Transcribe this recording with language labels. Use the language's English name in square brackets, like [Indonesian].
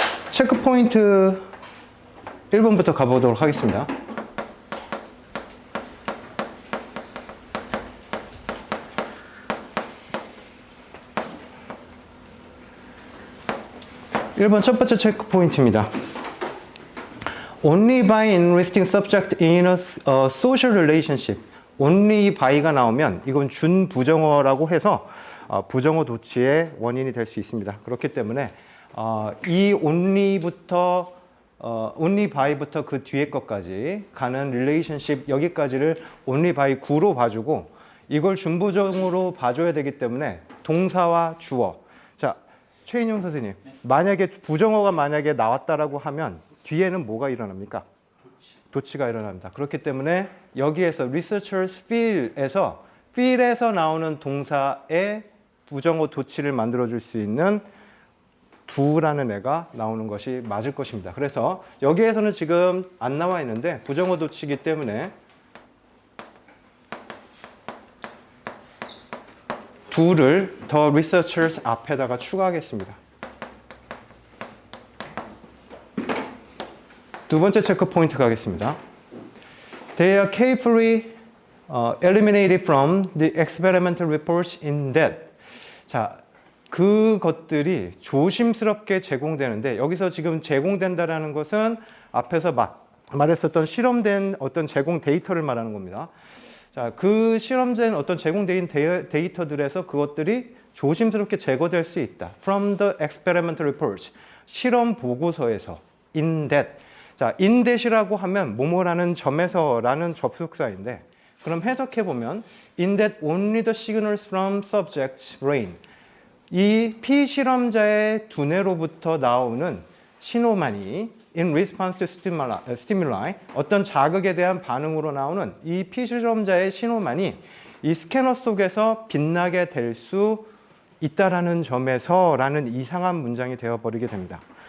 [Korean] 체크포인트 1번부터 가보도록 하겠습니다. (1번) 첫 번째 체크 포인트입니다. [English] Only by interesting subject in a social relationship. [Korean] Only by가 나오면 이건 준부정어라고 해서 부정어 도치의 원인이 될 수 있습니다. 그렇기 때문에 이 only부터 only by부터 그 뒤에 것까지 가는 relationship 여기까지를 only by 구로 봐주고 이걸 준부정어로 봐줘야 되기 때문에 동사와 주어. 자, 최인용 선생님, 만약에 부정어가 만약에 나왔다라고 하면 뒤에는 뭐가 일어납니까? 도치가 일어납니다. 그렇기 때문에 여기에서 researchers feel에서 나오는 동사의 부정어 도치를 만들어줄 수 있는 do라는 애가 나오는 것이 맞을 것입니다. 그래서 여기에서는 지금 안 나와 있는데 부정어 도치이기 때문에 do를 the researchers 앞에다가 추가하겠습니다. 두 번째 체크 포인트 가겠습니다. [English] They are carefully eliminated from the experimental reports in that. [Korean] 자, 그것들이 조심스럽게 제공되는데 여기서 지금 제공된다라는 것은 앞에서 말했었던 실험된 어떤 제공 데이터를 말하는 겁니다. 자, 그 실험된 어떤 제공된 데이터들에서 그것들이 조심스럽게 제거될 수 있다. [English] From the experimental reports. [Korean] 실험 보고서에서. In that. 자, [English] in that이라고 하면 뭐뭐라는 점에서라는 접속사인데 그럼 해석해 보면 in that only the signals from subject's brain. [Korean] 이 피실험자의 두뇌로부터 나오는 신호만이 [English] in response to stimuli, [Korean] 어떤 자극에 대한 반응으로 나오는 이 피실험자의 신호만이 이 스캐너 속에서 빛나게 될 수 있다라는 점에서라는 이상한 문장이 되어버리게 됩니다.